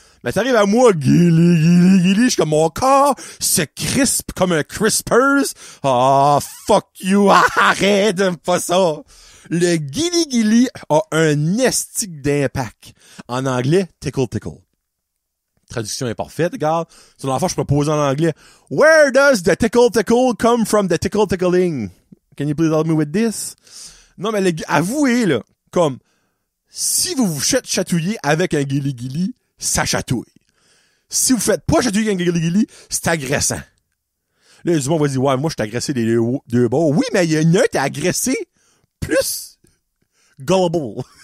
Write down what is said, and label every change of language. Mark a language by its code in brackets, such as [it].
[fr] Mais t'arrives à moi, guili-guili-guili, je suis comme, mon corps se crispe comme un crispers. Ah, [en] fuck you, [fr] arrête de pas ça. Le guili-guili a un estique d'impact. En anglais, tickle-tickle. Traduction imparfaite, regarde. Sur l'enfant, je peux poser en anglais. [en] Where does the tickle-tickle come from the tickle-tickling? Can you please help me with this? [fr] Non, mais avouez, là, comme, si vous vous chatouillez avec un guili-guili, ça chatouille. Si vous faites pas chatouiller avec un guili-guili, c'est agressant. Là, les humains vont dire, ouais, moi, je t'ai agressé des deux bords. Oui, mais il y a une autre t'es agressé plus gullible.